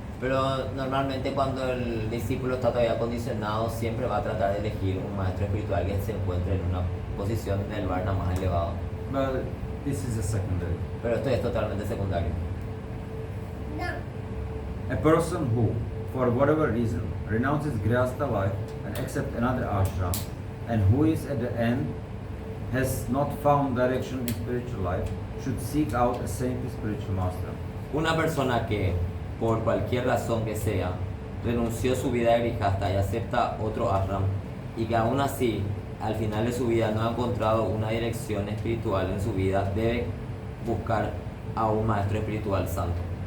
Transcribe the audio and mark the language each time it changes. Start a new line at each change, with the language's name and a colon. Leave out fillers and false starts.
Spanish: Pero normalmente cuando el discípulo está todavía condicionado, siempre va a tratar de elegir un maestro espiritual que se encuentre en una posición del varna más elevado.
English: But this is a secondary.
Spanish: Pero esto es totalmente secundario.
English: A person who, for whatever reason, renounces grihastha life and accepts another ashram, and who is at the end has not found direction in spiritual life, should seek out a saintly spiritual master.
Spanish: Una persona que, por cualquier razón que sea, renunció su vida de grihasta y acepta otro ashram, y que aún así, al final de su vida no ha encontrado una dirección espiritual en su vida, debe buscar a un maestro espiritual santo.